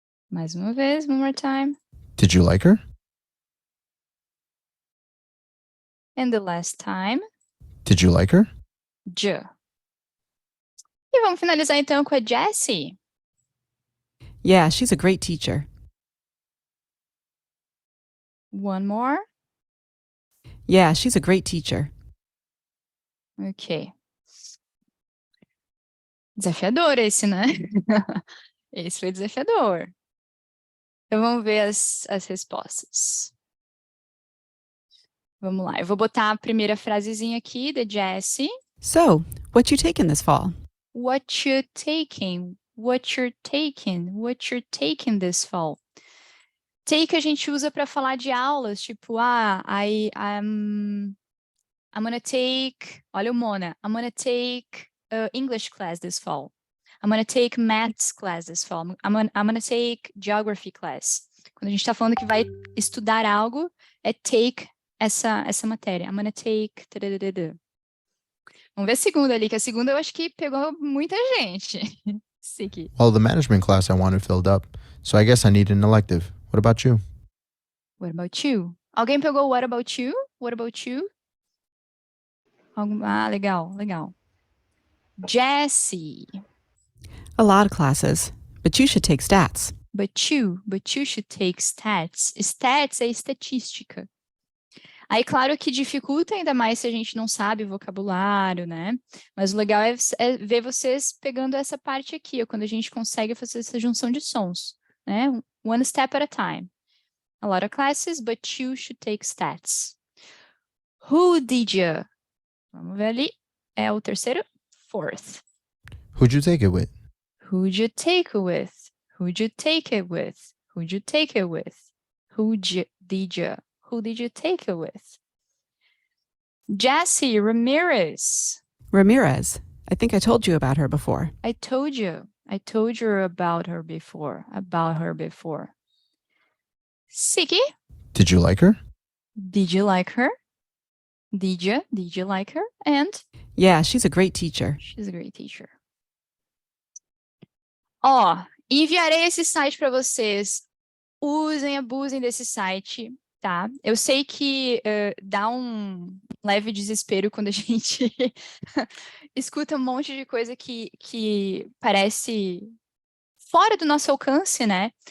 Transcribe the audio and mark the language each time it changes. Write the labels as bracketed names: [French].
[Portuguese] Mais uma vez, [English] one more time. Did you like her? And the last time. Did you like her? J. [Portuguese] E vamos finalizar então com a Jessie. [English] Yeah, she's a great teacher. One more. Yeah, she's a great teacher. Ok. [Portuguese] Desafiador esse, né? Esse foi desafiador. Então vamos ver as respostas. Vamos lá. Eu vou botar a primeira frasezinha aqui da Jessie. [English] So, what you taking this fall? What you taking? What you're taking? What you're taking this fall? [Portuguese] Take a gente usa para falar de aulas, tipo, [English] I'm gonna take, [Portuguese] olha o Mona, [English] I'm gonna take English class this fall. I'm gonna take maths class this fall. I'm gonna take geography class. [Portuguese] Quando a gente está falando que vai estudar algo, é take essa matéria. [English] I'm gonna take... [Portuguese] Vamos ver a segunda ali, que a segunda eu acho que pegou muita gente. [English] Seek. Well, the management class I wanted filled up, so I guess I need an elective. What about you? What about you? [Portuguese] Alguém pegou [English] what about you? What about you? [Portuguese] Legal. Jessie. [English] A lot of classes, but you should take stats. But you should take stats. [Portuguese] Stats é estatística. Aí, claro que dificulta ainda mais se a gente não sabe vocabulário, né? Mas o legal é ver vocês pegando essa parte aqui, ó, quando a gente consegue fazer essa junção de sons, né? [English] One step at a time. A lot of classes, but you should take stats. Who did you? [Portuguese] Vamos ver ali. É o terceiro. Fourth. [English] Who'd you take it with? Who'd you take it with? Who'd you take it with? Who'd you take it with? Who did you take it with? Jessie Ramirez. Ramirez. I think I told you about her before. I told you. I told you about her before. About her before. Siki, Did you like her? did you like her? Did you like her? And Yeah, she's a great teacher. she's a great teacher. [Portuguese] Ó, enviarei esse site para vocês. Usem, abusem desse site, tá? Eu sei que dá um leve desespero quando a gente escuta um monte de coisa que parece fora do nosso alcance, né?